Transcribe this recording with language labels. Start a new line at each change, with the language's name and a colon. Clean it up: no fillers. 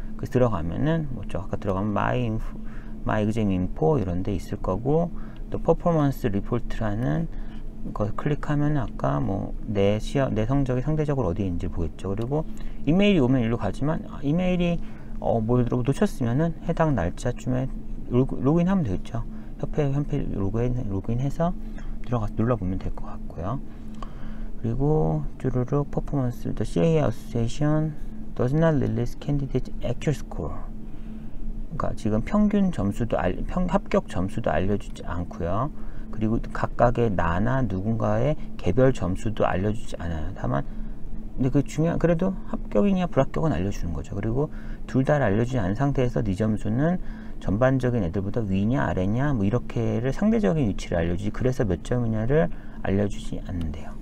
Korean: 그래서 들어가면은 뭐죠, 아까 들어가면 마이 exam info 이런 데 있을 거고, 또 퍼포먼스 리포트라는 거 클릭하면 아까 뭐 내 성적이 상대적으로 어디에 있는지 보겠죠. 그리고 이메일이 오면 일로 가지만 이메일이 뭘 놓쳤으면은 해당 날짜쯤에 로그인하면 되겠죠. 협회 로그인해서 눌러보면 될 것 같고요. 그리고 쭈루룩 퍼포먼스,
English: the CAA Association does not release candidate actual score.
Korean: 그러니까 지금 평균 점수도 합격 점수도 알려주지 않고요. 그리고 각각의 나나 누군가의 개별 점수도 알려주지 않아요. 다만 근데 그 그래도 합격이냐 불합격은 알려주는 거죠. 그리고 둘 다 알려주지 않은 상태에서 네 점수는 전반적인 애들보다 위냐 아래냐 뭐 이렇게를 상대적인 위치를 알려주지, 그래서 몇 점이냐를 알려주지 않는데요.